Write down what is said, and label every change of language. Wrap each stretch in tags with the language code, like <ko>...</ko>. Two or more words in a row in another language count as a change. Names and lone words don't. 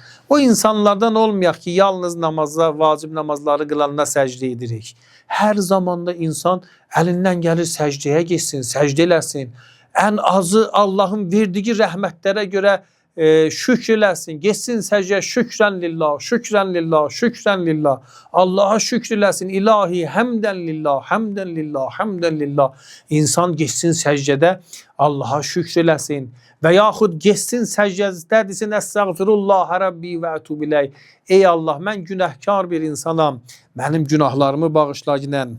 <az>O insanlardan olmayaq ki, yalnız namazda, vacib namazları qılanda səcdə edirik. Hər zamanda insan əlindən gəlir səcdəyə geçsin, səcdə eləsin. Ən azı Allahın verdiyi rəhmətlərə görə şükr eləsin, geçsin səcdə,</az> <ar>شكرا لله, شكرا لله, شكرا لله.</ar> <az>Allaha şükr eləsin, ilahi,</az> <ar>حمدا لله, حمدا لله, حمدا لله.</ar> <az>İnsan geçsin səcdədə, Allaha şükr eləsin. Və yaxud geçsin səcdədə desin,</az> <ar>أستغفر الله ربي وأتوب إليه.</ar> <az>Ey Allah, mən günahkar bir insanam, mənim günahlarımı bağışla ginən.</az>